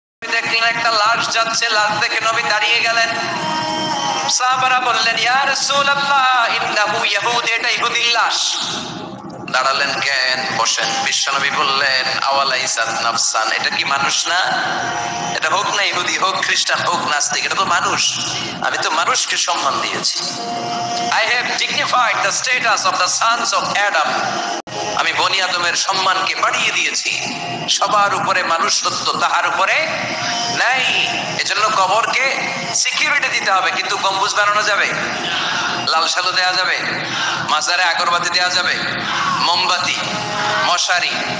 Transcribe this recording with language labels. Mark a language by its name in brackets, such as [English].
[Bangla] দেখলেন একটা লাশ যাচ্ছে, লাশ দেখে নবী দাঁড়িয়ে গেলেন। সাহাবারা বললেন ইয়া রাসূলুল্লাহ [Arabic] ইন্নাহু ইয়াহুদ, [Bangla] এটা ইহুদির লাশ। দাঁড়ালেন কেন? বসেন। বিশ্বনবী বললেন [Arabic] আওয়ালাইসাত নাফসান, [Bangla] এটা কি মানুষ না? এটা হোক না ইহুদি, হোক খ্রিস্টান, হোক নাস্তিক, এটা তো মানুষ। আমি তো মানুষকে সম্মান দিয়েছি। [English] I have dignified the status of the sons of Adam. [Bangla] আমি বনি আদমের সম্মানকে বাড়িয়ে দিয়েছি। সবার উপরে মানুষ সত্য, তাহার উপরে নাই। এজন্য কবরকে সিকিউরিটি দিতে হবে, কিন্তু গম্বুজ বানানো যাবে, লাল সালু দেওয়া যাবে, মাজারে আগরবাতি দেওয়া যাবে, মোমবাতি, মশারি।